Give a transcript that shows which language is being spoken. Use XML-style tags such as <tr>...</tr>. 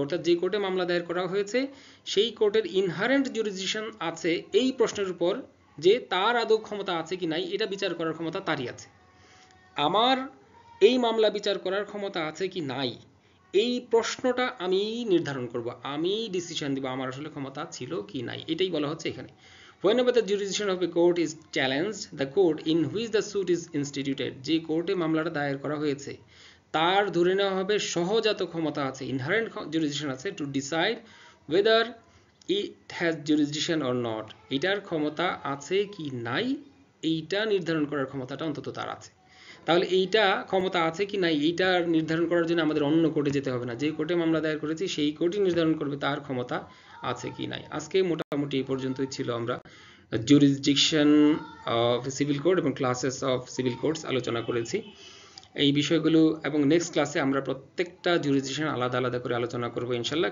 <bn>অর্থাৎ যে কোর্টে মামলা দায়ের করা হয়েছে সেই কোর্টের ইনহারেন্ট জুরিসডিকশন আছে এই প্রশ্নের উপর, যে তার আদৌ ক্ষমতা আছে কি নাই এটা বিচার করার ক্ষমতা তারই আছে। আমার এই মামলা বিচার করার ক্ষমতা আছে কি নাই এই প্রশ্নটা আমি নির্ধারণ করব, আমি ডিসিশন দিব আমার আসলে ক্ষমতা ছিল কি নাই, এটাই বলা হচ্ছে এখানে।</bn> <en>Whenever the jurisdiction of a court is challenged, the court in which the suit is instituted,</en> <bn>যে কোর্টে মামলাটা দায়ের করা হয়েছে তার ধরে নেওয়া হবে সহজাত ক্ষমতা আছে, ইনহারেন্ট jurisdiction আছে,</bn> <en>to decide whether it has jurisdiction or not.</en> <bn>এটার ক্ষমতা আছে কি নাই এইটা নির্ধারণ করার ক্ষমতাটা অন্তত তার আছে। তাহলে এইটা ক্ষমতা আছে কি নাই এইটা নির্ধারণ করার জন্য আমাদের অন্য কোর্টে যেতে হবে না, যে কোর্টে মামলা দায়ের করেছি সেই কোর্টই নির্ধারণ করবে তার ক্ষমতা আছে কি নাই। আজকে মোটামুটি এই পর্যন্তই ছিল, আমরা জুরিসডিকশন অফ সিভিল কোড এবং ক্লাসেস অফ সিভিল কোডস আলোচনা করেছি এই বিষয়গুলো, এবং নেক্সট ক্লাসে আমরা প্রত্যেকটা জুরিসডিকশন আলাদা আলাদা করে আলোচনা করব ইনশাল্লাহ।</bn>